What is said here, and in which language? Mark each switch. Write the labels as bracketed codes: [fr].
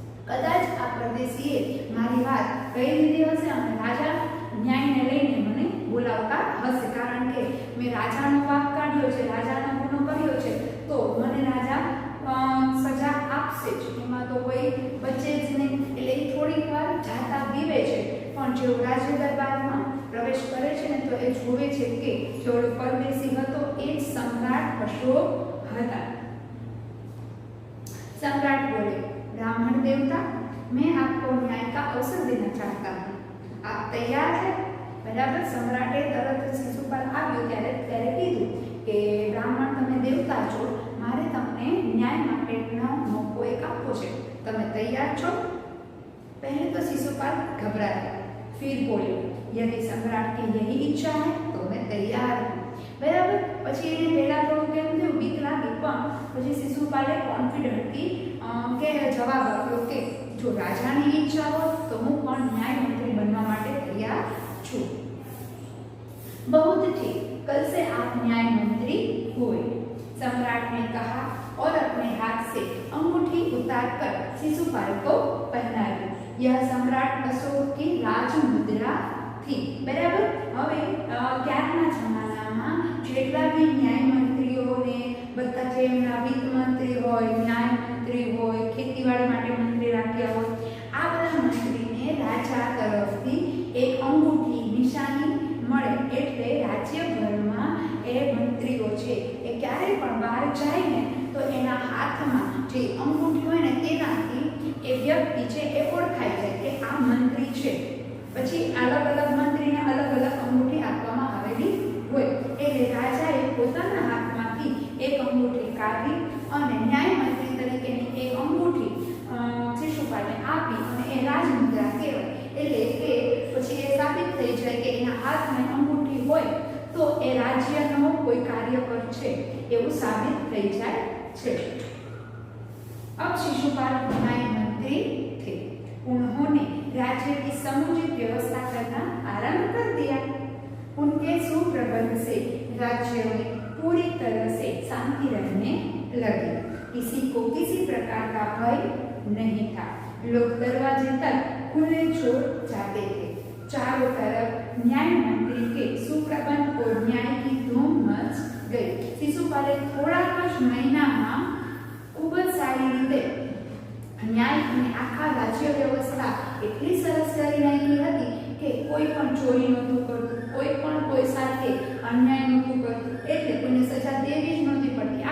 [gu] કદાચ આ પરદેશીએ મારી વાત કહી દીધી હશે અને રાજા ન્યાયને લઈને મને બોલાવતા હશે, કારણ કે મેં રાજાનો વાક કાઢ્યો છે, રાજાનો ગુનો કર્યો છે, તો મને રાજા સજા આપશે જ, એમાં તો કોઈ બચે જ નહીં। એટલે એ થોડીક વાર જાતા બીવે છે, પણ જેવો રાજ્ય દરબારમાં પ્રવેશ કરે છે ને તો એ જોવે છે કે જેવો પરદેશી હતો એ જ સમ્રાટ અશોક હતા। [hi] सम्राट बोले, ब्राह्मण देवता, मैं आपको न्याय का अवसर देना चाहता हूँ, आप तैयार हैं? [gu] बराबर सम्राटे तरत शिशुपाल આવ્યો ત્યારે કીધું કે બ્રાહ્મણ તમે દેવતા છો, મારે તમને ન્યાય માટેનો મોકો એક આપવો છે, તમે તૈયાર છો? [hi] पहले तो शिशुपाल घबराया, फिर बोले, यदि सम्राट की यही इच्छा है तो मैं तैयार हूँ। [gu] बराबर પછી એને પહેલા થોડું કેમ થયું, બીક લાગી, પણ પછી શિશુપાલે કોન્ફિડન્ટલી કે જવાબ આપ્યો કે જો રાજાની ઈચ્છા હોય તો હું પણ ન્યાય મંત્રી બનવા માટે તૈયાર છું। [hi] बहुत ठीक, कल से आप न्याय मंत्री हुए, सम्राट ने कहा और अपने हाथ से अंगूठी उतारकर शिशुपाल को पहनाई। यह सम्राट अशोक की राज मुद्रा थी। [gu] बराबर હવે ત્યારના જમાનામાં જેટલા બી ન્યાય મંત્રીઓને બધા જે એમના વિત્ત મંત્રી હોય, ન્યાય મંત્રી હોય, ખેતીવાડી માટે મંત્રી રાખ્યા હોય, આ બધા મંત્રીને રાજા તરફથી એક અંગૂઠી નિશાની મળે, એટલે રાજ્યભરમાં એ મંત્રીઓ છે એ ક્યારે પણ બહાર જાય ને તો એના હાથમાં જે અંગૂઠી હોય ને તેનાથી એ વ્યક્તિ છે એ ઓળખાઈ જાય કે આ મંત્રી છે। પછી અલગ અલગ મંત્રીને અલગ અલગ અંગૂઠી આપવામાં આવેલી હોય, એટલે રાજાએ પોતાના હાથમાંથી એક અંગૂઠી કાઢી અને ન્યાય મંત્રી તરીકેની એક અંગૂઠી શિશુપાલને આપી અને એ રાજમુદ્રા કહેવાય। એટલે કે પછી એ સાબિત થઈ જાય કે એના હાથમાં અંગૂઠી હોય તો એ રાજ્યનો કોઈ કાર્યકર છે એવું સાબિત થઈ જાય છે। [hi] अब शिशुपाल न्याय मंत्री थे, उन्होंने राज्य की समुचित व्यवस्था करना आरंभ कर दिया। उनके सुप्रबंध से राज्य में पूरी तरह से शांति रहने लगी, किसी को किसी प्रकार का भय नहीं था। लोग दरवाजे तक खुले छोड़ जाते थे। चारों तरफ न्याय मंत्री के सुप्रबंध और न्याय की धूम मच गई। [gu] शिशुपाले थोड़ा ज महीनाમાં ખૂબ જ સારી રીતે ન્યાય અને આખા રાજ્ય વ્યવસ્થા એટલી સરસ કરી નાખી હતી કે કોઈ પણ ચોરી નહોતું કરતું, કોઈ પણ કોઈ સાથે અન્યાય નહોતું કરતું, એટલે કોઈને સજા દેવી જ નહોતી પડતી।